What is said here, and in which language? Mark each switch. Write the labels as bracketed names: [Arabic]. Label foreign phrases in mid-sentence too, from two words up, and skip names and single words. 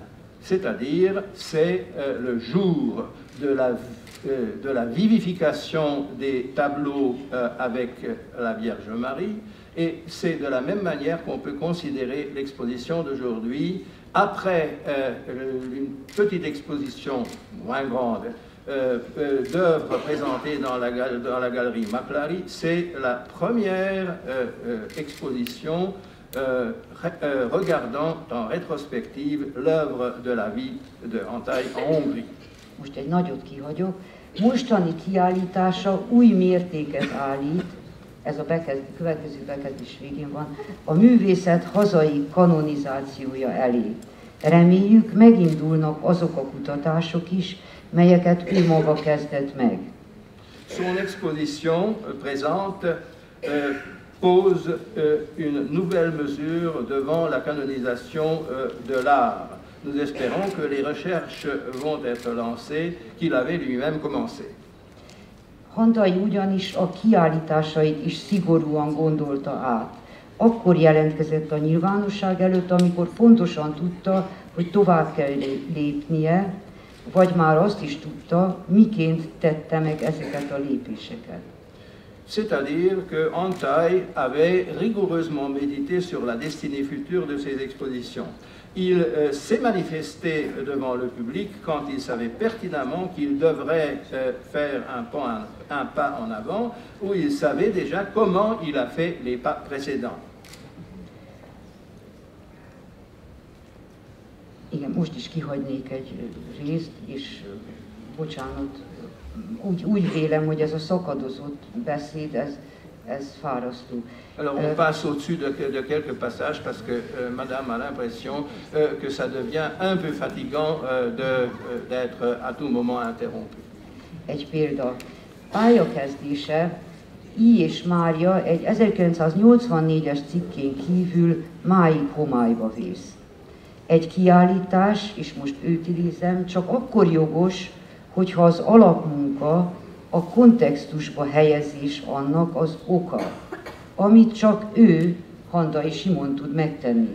[French] C'est-à-dire, c'est le jour de la vivification des tableaux avec la Vierge Marie, et c'est de la même manière qu'on peut considérer l'exposition d'aujourd'hui, après une petite exposition moins grande d'œuvres présentées dans la galerie Maclary. C'est la première exposition regardant en rétrospective l'œuvre de la vie de Antaille en Hongrie. [Hungarian] Most egy nagyot kihagyok. Mostani kiállítása új mértéket állít, ez a következő bekezdés végén van, a művészet hazai kanonizációja elé. Reméljük, megindulnak azok a kutatások is, melyeket ő maga kezdett meg. [French] Son exposition présente pose une nouvelle mesure devant la canonisation de l'art. Nous espérons que les recherches vont être lancées, qu'il avait lui-même commencé. [Hungarian] Hantai ugyanis a kiállításait is szigorúan gondolta át. Akkor jelentkezett a nyilvánosság előtt, amikor pontosan tudta, hogy tovább kell lépnie, vagy már azt is tudta, miként tette meg ezeket a lépéseket. [French] C'est-à-dire que Antaille avait rigoureusement médité sur la destinée future de ses expositions. Il s'est manifesté devant le public quand il savait pertinemment qu'il devrait faire un pas en avant, où il savait déjà comment il a fait les pas précédents. [Hungarian] Igen, most is kihagynék egy részt, és bocsánat, úgy vélem, hogy ez a szakadozott beszéd, ez fárasztó. [French] Alors on passe au-dessus de quelques passages parce que Madame a l'impression que ça devient un peu fatigant d'être à tout moment interrompu. [Hungarian] Egy példa. Pályakezdése I. és Mária egy 1984-es cikkén kívül máig homályba vész. Egy kiállítás, és most őt idézem, csak akkor jogos, hogyha az alapmunka a kontextusba helyezés annak az oka, amit csak ő, Handai Simon tud megtenni.